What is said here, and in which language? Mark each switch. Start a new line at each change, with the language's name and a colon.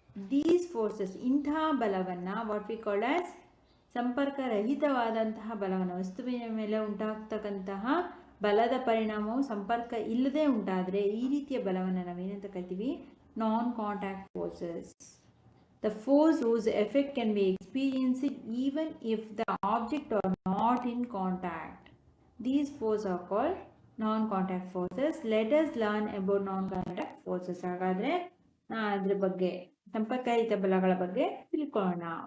English: these forces,
Kannada: ಇಂತಹ ಬಲವನ್ನು
English: what we call as
Kannada: ಸಂಪರ್ಕರಹಿತವಾದಂತಹ ಬಲವನ್ನು, ವಸ್ತುವಿನ ಮೇಲೆ ಉಂಟಾಗ್ತಕ್ಕಂತಹ ಬಲದ ಪರಿಣಾಮವು ಸಂಪರ್ಕ ಇಲ್ಲದೆ ಉಂಟಾದರೆ ಈ ರೀತಿಯ ಬಲವನ್ನು ನಾವೇನಂತ ಕರಿತೀವಿ?
English: Non contact forces. The force whose effect can be experienced even if the object are not in contact. These forces are called non-contact forces. Let us learn about non-contact forces.
Kannada: ಹಾಗಾದ್ರೆ ಅದರ ಬಗ್ಗೆ, ಸಂಪರ್ಕರಹಿತ ಬಲಗಳ ಬಗ್ಗೆ ತಿಳ್ಕೊಳ್ಳೋಣ.